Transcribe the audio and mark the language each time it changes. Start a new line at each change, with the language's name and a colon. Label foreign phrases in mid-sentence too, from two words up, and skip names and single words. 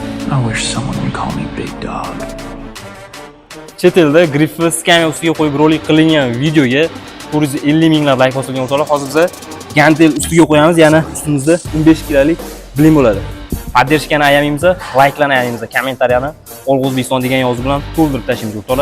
English: I wish someone would call me Big Dog.
Uzbek: Chet elda griffi skamya ustiga qo'yib rolik qilingan videoga 450 minglab layk bosilgan o'rtoqlar. Hozir biz gantel ustiga qo'yamiz, ya'ni ustimizda 15 kilolik blim bo'ladi. Поддержканы ayamaymiz, like'larni ayamaymiz, kommentariyani Olg'u O'zbekiston degan yozuv bilan to'ldirib tashlaymiz o'rtoqlar.